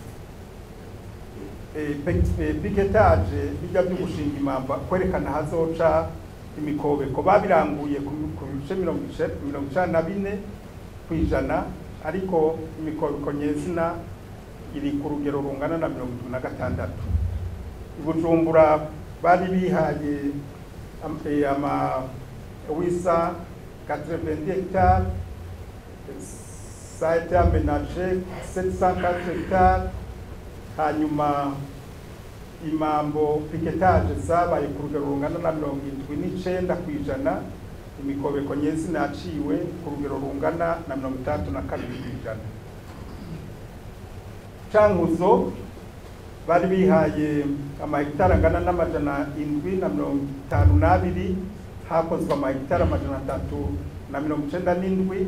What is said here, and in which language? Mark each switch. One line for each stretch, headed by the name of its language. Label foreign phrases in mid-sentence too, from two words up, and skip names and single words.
Rundi: Piketage bijya byo gushinga imamba kwerekana hazoca imikobeko babiranguye ku bice 94%, ariko imikobeko nyezina iri ku rugero rungana na 76. Ibujumbura bari bihaye ama wisa 90 hectares,
French: ça a été aménagé
Rundi: 704 hectares. Hanyuma imambo piketage zabaye ku rugero rungana na 79%, imikobeko nyezina yaciwe ku rugero rungana na 32%. Cankuzo bari bihaye amahegitari angana n'752, hakozwe amahegitari 397.